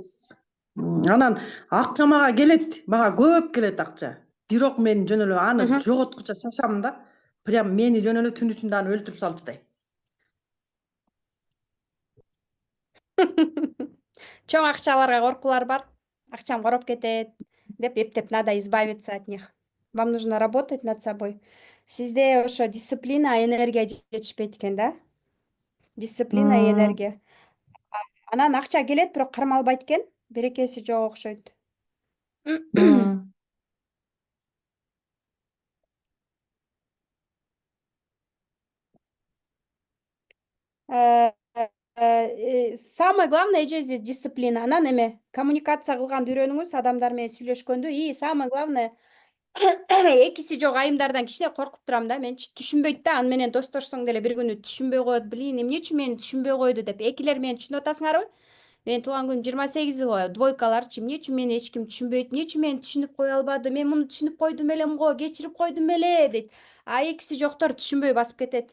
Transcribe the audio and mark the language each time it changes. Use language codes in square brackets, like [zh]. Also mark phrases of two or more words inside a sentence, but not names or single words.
[ky] Анан акча мага келет, мага көп келет акча. Бирок мен жөн эле аны жоготкуча шашам да. Прям мени жөн эле түн ичинде аны өлтүрүп салчудай. Чоң акчаларга коркуулар бар. Акчам короп кетет деп эптеп, [ru] надо избавиться от них. Вам нужно работать над собой. [ky] Сизде ошо дисциплина, энергия жетишпейт экен, да? [ru] Дисциплина и энергия. [ky] Анан акча келет, бирок кармалбайт экен. Берекеси жок окшойт. [ru] Самое главное эже здесь дисциплина. [ky] Анан эме коммуникация кылганды үйрөнүңүз, адамдар менен сүйлөшкөндү. [ru] И самое главное, [ky] экиси жок айымдардан кичине коркуп турам да. Менчи түшүнбөйт да, аны менен достошсоң деле бир күнү түшүнбөй коет. Блин, эмне үчүн мени түшүнбөй койду деп. Экилер мени түшүнүп атасыңарбы? Менин туулган күнүм 28 го. Двойкаларчы эмне үчүн мени эч ким түшүнбөйт? Эмне үчүн мени түшүнүп кое албады? Мен муну түшүнүп койдум элем го, кечирип койдум эле дейт. А экиси жоктор түшүнбөй басып кетет.